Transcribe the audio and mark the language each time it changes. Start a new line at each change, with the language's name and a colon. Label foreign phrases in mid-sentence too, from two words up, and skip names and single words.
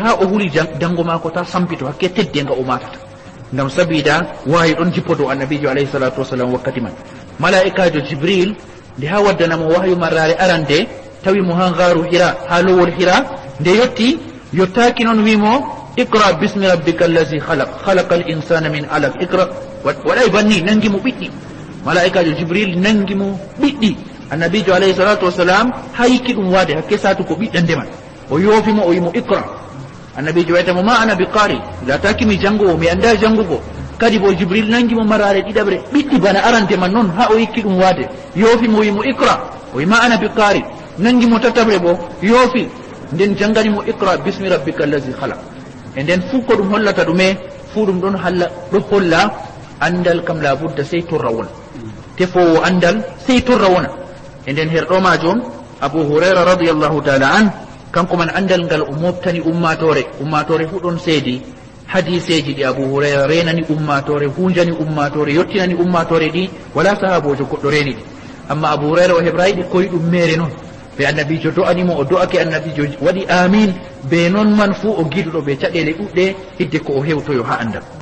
Fula: ha o huli dango mako ta sampito hakke teddenga o matata ngam sabida wayu ɗon jippo dow annabijo
Arabic: عليه الصلاة والسلام
Fula: wakkati man malaikajo jibril nde ha waddanamo wahyu marrare arande tawi mo ha garu hira ha lowol hira nde yottaki noon wimo
Arabic: اقرأ باسم ربك الذي خلق الإنسان من علق اقرأ
Fula: waɗay banni nangi mo ɓiɗɗi malaikajo jibril nangi mo ɓiɗɗi annabijo
Arabic: عليه الصلاة والسلام
Fula: ha yikki ɗum waade hakke satu ko ɓiɗɗa ndeman o yoofimo o wimo iqra annabijo waytamo
Arabic: ما أنا بقارئ
Fula: lataki mi jangowo mi anda jangugo kadi bo jibril nangi mo marare ɗiɗaɓre ɓiɗɗi bana arante man noon ha o yikki ɗum waade yoofimo wimo iqra o wi
Arabic: ما أنا بقارئ
Fula: nangi mo tataɓre bo yoofi nden jangani mo
Arabic: اقرأ باسم ربك الذي خلق
Fula: e nden fuu ko ɗum hollata ɗume fuu ɗum ɗon holla andal kam labudda sey torra wona tefowo andal sey torra wona e nden herɗo majum abu hurayra
Arabic: رضي الله تعالى عنه
Fula: kanko man andal ngal o moftani ummatore fu ɗon seedi hadiseji ɗi abu hurayra renani ummatore hunjani ummatore yettinani ummatore ɗi wala sahabojo goɗɗo reni ɗi amma abu hurayra o heɓrayi ɗi koye ɗum mere noon ɓe annabijo do'animo o do'ake annabijo waɗi amin be noon man fuu o giɗuɗo ɓe caɗele ɗuɗɗe hidde ko o hewtoyo ha andal